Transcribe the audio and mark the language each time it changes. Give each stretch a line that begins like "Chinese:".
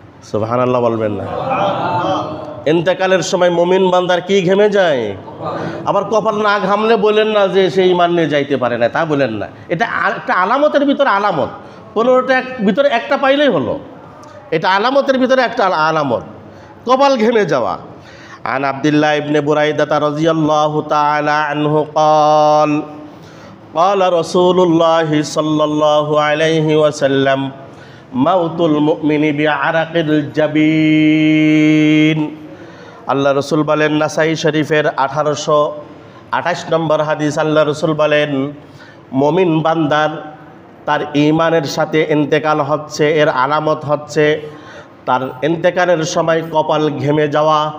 Bangla: সুবহানাল্লাহ বলবেন না? ইন্তেকালের সময় মুমিন বান্দার কি ঘেমে যায়? আবার কপাল না ঘামলে বলেন না যে সে ঈমান নিয়ে যাইতে পারে না, তা বলেন না। এটা একটা আলামতের ভিতরে আলামত, 15টা ভিতরে একটা পাইলেই হলো। এটা আলামতের ভিতরে একটা আলামত, কপাল ঘেমে যাওয়া।
Arabic: আন আব্দুল্লাহ ইবনে বুরাইদা রাদিয়াল্লাহু তাআলা আনহু قال قال رسول الله صلى الله عليه وسلم موت المؤمن بعرق الجبين।
Bangla: আল্লাহ রসুল বলেন, নাসাই শরীফের 1828 নম্বর হাদিস, আল্লাহ রসুল বলেন মুমিন বান্দার তার ঈমানের সাথে ইন্তেকাল হচ্ছে, এর আলামত হচ্ছে তার ইন্তেকালের সময় কপাল ঘেমে যাওয়া।